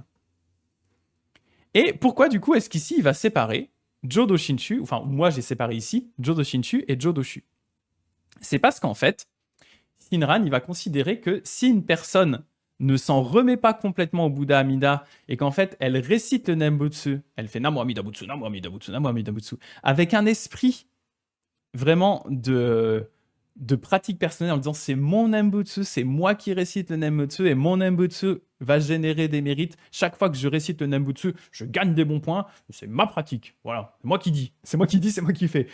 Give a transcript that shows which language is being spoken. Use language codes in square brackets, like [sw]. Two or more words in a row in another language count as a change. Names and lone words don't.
[fr] Et pourquoi, du coup, est-ce qu'ici, il va séparer Jodo Shinshu, enfin, moi, j'ai séparé ici Jodo Shinshu et Jodo Shu. C'est parce qu'en fait, Shinran, il va considérer que si une personne ne s'en remet pas complètement au Bouddha Amida et qu'en fait, elle récite le Nembutsu, elle fait [ja] 南無阿弥陀仏, 南無阿弥陀仏, 南無阿弥陀仏, [fr] avec un esprit vraiment de pratique personnelle en disant c'est mon Nembutsu, c'est moi qui récite le Nembutsu et mon Nembutsu va générer des mérites. Chaque fois que je récite le Nembutsu, je gagne des bons points. C'est ma pratique. Voilà, c'est moi qui dis. C'est moi qui fais.